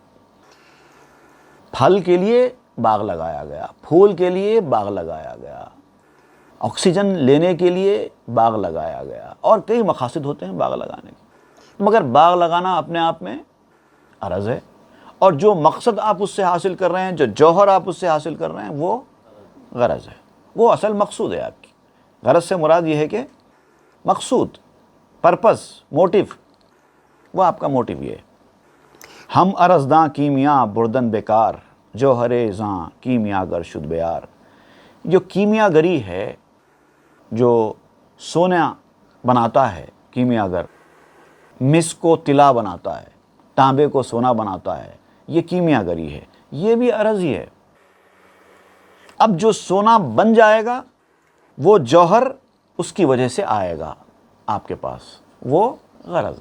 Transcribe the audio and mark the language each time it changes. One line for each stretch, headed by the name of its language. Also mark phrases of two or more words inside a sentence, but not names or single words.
Urdu: پھل کے لیے باغ لگایا گیا، پھول کے لیے باغ لگایا گیا، آکسیجن لینے کے لیے باغ لگایا گیا، اور کئی مقاصد ہوتے ہیں باغ لگانے کے، مگر باغ لگانا اپنے آپ میں عرض ہے، اور جو مقصد آپ اس سے حاصل کر رہے ہیں، جو جوہر آپ اس سے حاصل کر رہے ہیں، وہ غرض ہے، وہ اصل مقصود ہے آپ کی۔ غرض سے مراد یہ ہے کہ مقصود،
English: purpose, motive,
Urdu: وہ آپ کا موٹیو یہ ہے۔
Persian: ہم عرض داں کیمیا بردن بیکار، جوہر زاں کیمیا گر شد بیار۔
Urdu: جو کیمیا گری ہے، جو سونا بناتا ہے کیمیا گر، مس کو طلا بناتا ہے، تانبے کو سونا بناتا ہے، یہ کیمیا گری ہے، یہ بھی عرض ہی ہے۔ اب جو سونا بن جائے گا وہ جوہر اس کی وجہ سے آئے گا آپ کے پاس، وہ غرض ہے۔